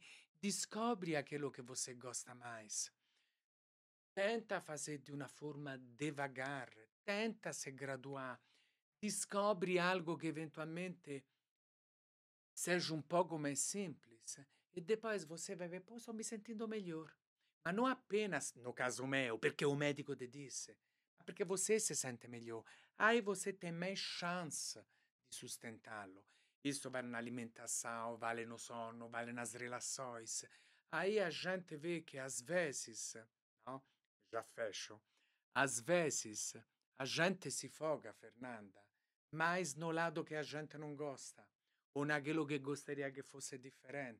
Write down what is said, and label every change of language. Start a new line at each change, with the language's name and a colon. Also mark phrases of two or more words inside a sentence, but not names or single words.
Portuguese: Descobre aquilo que você gosta mais. Tenta fazer de uma forma devagar, tenta se graduar. Descobre algo que eventualmente seja um pouco mais simples. E depois você vai ver, pô, estou me sentindo melhor.
Italian: ma non appena,
Portuguese: no caso meu, perché o médico te disse,
Italian: ma perché
Portuguese: você se sente melhor. Aí você tem mais chance de sustentá-lo. Isso vale na alimentação, vale no sono, vale nas relações. Aí a gente vê que às vezes, não? Já fecho. Às vezes a gente se foga, Fernanda, mais no lado que a gente não gosta, ou naquilo que gostaria que fosse diferente.